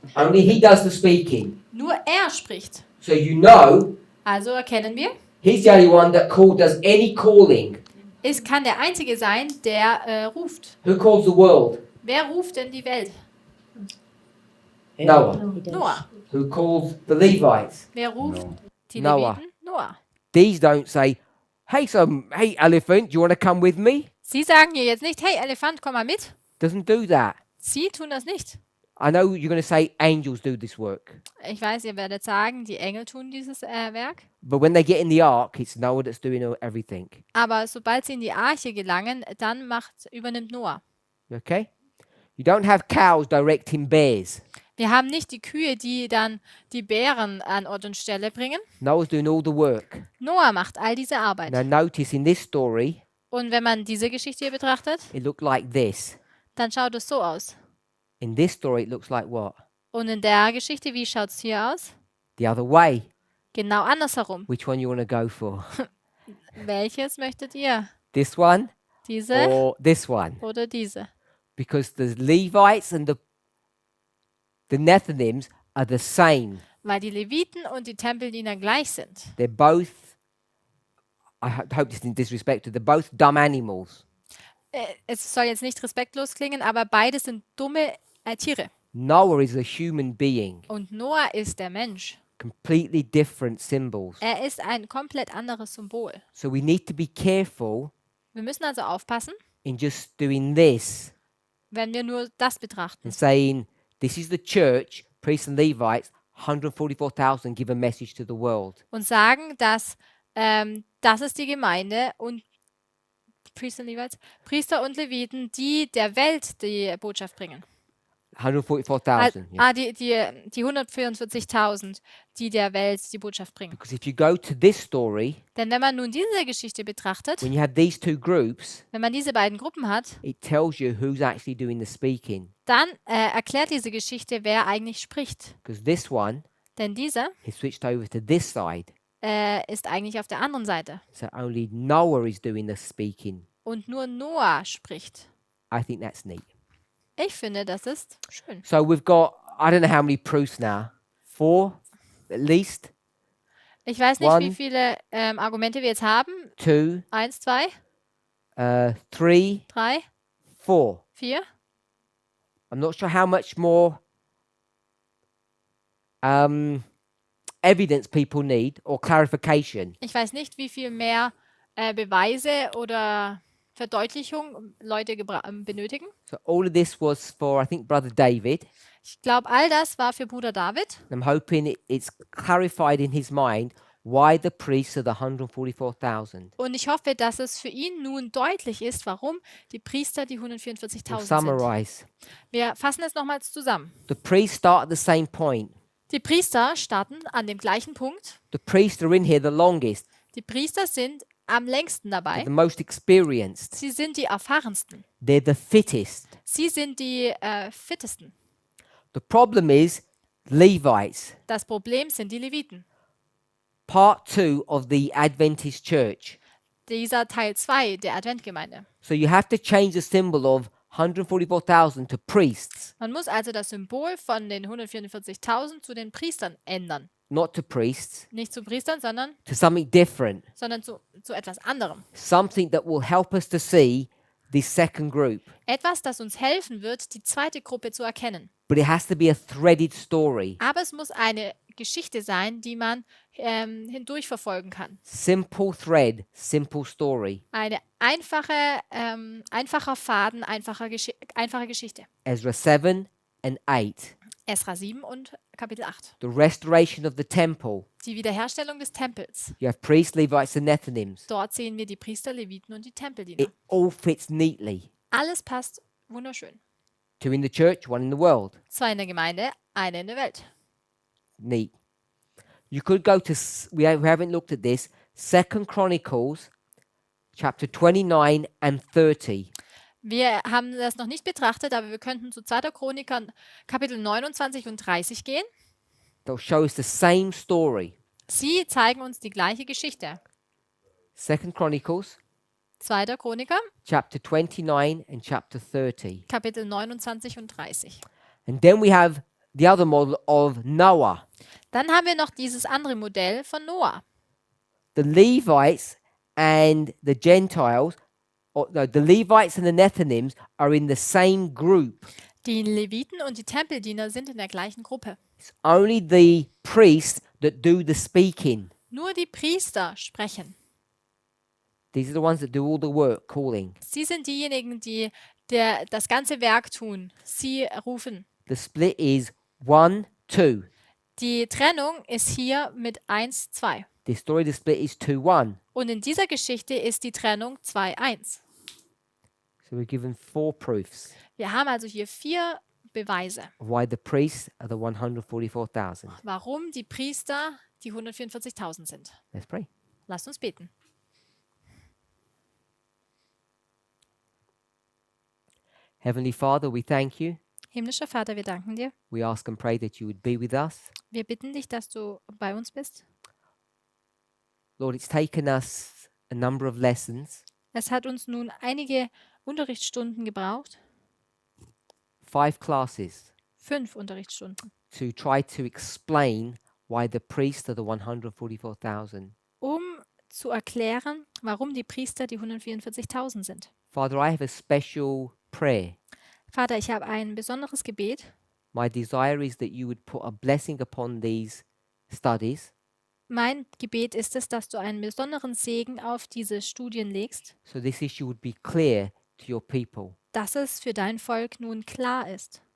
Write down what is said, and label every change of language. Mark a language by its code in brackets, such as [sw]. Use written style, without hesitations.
[en] Only he does the speaking. [de] nur er spricht. [en] So you know, [de] Also erkennen wir, [en] he's the only one that does any calling. [de] es kann der Einzige sein, der ruft. [en] Who calls the world? [de] Wer ruft denn die Welt? [en] Noah. He does. Noah. Who calls the Levites? [de] Wer ruft die [en] Noah. [de] Leviten? Noah. [en] These don't say, hey elephant, do you want to come with me? [de] Sie sagen hier jetzt nicht, hey Elefant, komm mal mit. [en] Doesn't do that. [de] Sie tun das nicht. [en] I know you're going to say angels do this work. [de] Ich weiß, ihr werdet sagen, die Engel tun dieses Werk. [en] But when they get in the ark, it's Noah that's doing everything. [de] Aber sobald sie in die Arche gelangen, dann übernimmt Noah. [en] Okay? You don't have cows directing bears. [de] Wir haben nicht die Kühe, die dann die Bären an Ort und Stelle bringen. [en] Noah's doing all the work. [de] Noah macht all diese Arbeit. [en] Now notice in this story, [de] Und wenn man diese Geschichte hier betrachtet, [en] it looked like this. [de] dann schaut es so aus. [en] In this story, it looks like what? [de] Und in der Geschichte, wie schaut es hier aus? [en] The other way. [de] Genau andersherum. [en] Which one you want to go for? [de] Welches möchtet ihr? [en] This one [de] Diese [en] or this one? [de] oder diese? [en] Because the Levites and the Nethinims are the same. [de] Weil die Leviten und die Tempeldiener gleich sind. [en] They're both, hope this isn't disrespected, they're both dumb animals. [de] Es soll jetzt nicht respektlos klingen, aber beide sind dumme Tiere. [en] Noah is a human being. [de] Und Noah ist der Mensch. [en] Completely different symbols. [de] Er ist ein komplett anderes Symbol. [en] So we need to be careful [de] Wir müssen also aufpassen, [en] in just doing this [de] wenn wir nur das betrachten. [en] and saying, this is the church, priests and Levites, 144,000 give a message to the world. [de] Und sagen, dass das ist die Gemeinde und Priester und Leviten, die der Welt die Botschaft bringen. [en] 144,000. Yeah. [de] Die 144.000, die der Welt die Botschaft bringen. [en] Because if you go to this story, [de] Denn wenn man nun diese Geschichte betrachtet, [en] when you have these two groups, [de] wenn man diese beiden Gruppen hat, [en] it tells you who's actually doing the speaking. [de] dann erklärt diese Geschichte, wer eigentlich spricht. [en] Because this one, [de] Denn dieser [en] he switched over to this side. [de] ist eigentlich auf der anderen Seite. [en] So only Noah is doing the speaking. [de] Und nur Noah spricht. [en] I think that's neat. [de] Ich finde, das ist schön. [en] So we've got, I don't know how many proofs now. 4 at least. [de] Ich weiß nicht, [en] One. [de] wie viele Argumente wir jetzt haben. [en] 2, [de] 1, 2, [en] 3, [de] 3, [en] 4. [de] 4. [en] I'm not sure how much more evidence people need or clarification. [de] Ich weiß nicht, wie viel mehr Beweise oder Verdeutlichung Leute benötigen. [en] So all of this was for, I think, Brother David. [de] Ich glaube, all das war für Bruder David. [en] I'm hoping it's clarified in his mind why the priests are the 144,000. [de] Und ich hoffe, dass es für ihn nun deutlich ist, warum die Priester die [en] We'll [de] 144.000 sind. [en] summarize. [de] Wir fassen es nochmals zusammen. [en] The priests start at the same point. [de] Die Priester starten an dem gleichen Punkt. [en] The priests are in here the longest, [de] Die Priester sind am längsten dabei. [en] the most experienced. [de] Sie sind die erfahrensten. [en] They're the fittest. [de] Sie sind die fittesten. [en] The problem is Levites, [de] Das Problem sind die Leviten. [en] part 2 of the Adventist church. [de] Dieser Teil 2 der Adventgemeinde. [en] So you have to change the symbol of 144,000 to priests, [de] Man muss also das Symbol von den 144.000 zu den Priestern ändern. [en] not to priests, [de] Nicht zu Priestern, sondern [en] to something different. [de] zu etwas anderem. [en] Something that will help us to see this second group. [de] Etwas, das uns helfen wird, die zweite Gruppe zu erkennen. [en] But it has to be a threaded story. [de] Aber es muss eine Geschichte sein, die man hindurchverfolgen kann. [en] Simple thread, simple story. [de] Eine einfacher Faden, einfache Geschichte. [en] Ezra 7 and 8. [de] Esra 7 und Kapitel 8. [en] The restoration of the temple. [de] Die Wiederherstellung des Tempels. [en] You have priests, Levites, and Nethinims. [de] Dort sehen wir die Priester, Leviten und die Tempeldiener. [en] It all fits neatly. [de] Alles passt wunderschön. [en] 2 in the church, 1 in the world. [de] 2 in der Gemeinde, eine in der Welt. [en] Neat. You could go to, we haven't looked at this, 2 Chronicles, chapter 29 and 30. [de] Wir haben das noch nicht betrachtet, aber wir könnten zu 2. Chroniker Kapitel 29 und 30 gehen. [en] They'll show us the same story. [de] Sie zeigen uns die gleiche Geschichte. [en] 2 Chronicles, [de] 2. Chroniker, [en] chapter 29 and chapter 30. [de] Kapitel 29 und 30. [en] And then we have the other model of Noah. [de] Dann haben wir noch dieses andere Modell von Noah. [en] The Levites and the Gentiles, or no, the Levites and the Nethinims are in the same group. [de] Die Leviten und die Tempeldiener sind in der gleichen Gruppe. [en] It's only the priests that do the speaking. [de] Nur die Priester sprechen. [en] These are the ones that do all the work, calling. [de] Sie sind diejenigen, die das ganze Werk tun. Sie rufen. [en] The split is 1, 2. [de] Die Trennung ist hier mit 1, 2. [en] The story of the split is 2, 1. [de] Und in dieser Geschichte ist die Trennung 2, 1. [en] So we're given 4 proofs [de] Wir haben also hier 4 Beweise, [en] of why the priests are the 144,000. [de] warum die Priester die 144.000 sind. [en] Let's pray. [de] Lasst uns beten. [en] Heavenly Father, we thank you. [de] Himmlischer Vater, wir danken dir. [en] We ask and pray that you would be with us. [de] Wir bitten dich, dass du bei uns bist. [en] Lord, it's taken us a number of lessons, [de] Es hat uns nun einige Unterrichtsstunden gebraucht, [en] 5 classes, [de] 5 Unterrichtsstunden, [en] to try to explain why the priests are the 144,000. [de] um zu erklären, warum die Priester die 144.000 sind. [en] Father, I have a special prayer. [de] Vater, ich habe ein besonderes Gebet. [en] My desire is that you would put a blessing upon these studies [de] Mein Gebet ist es, dass du einen besonderen Segen auf diese Studien legst, [en] so this issue would be clear to your people. [de] dass es für dein Volk nun klar ist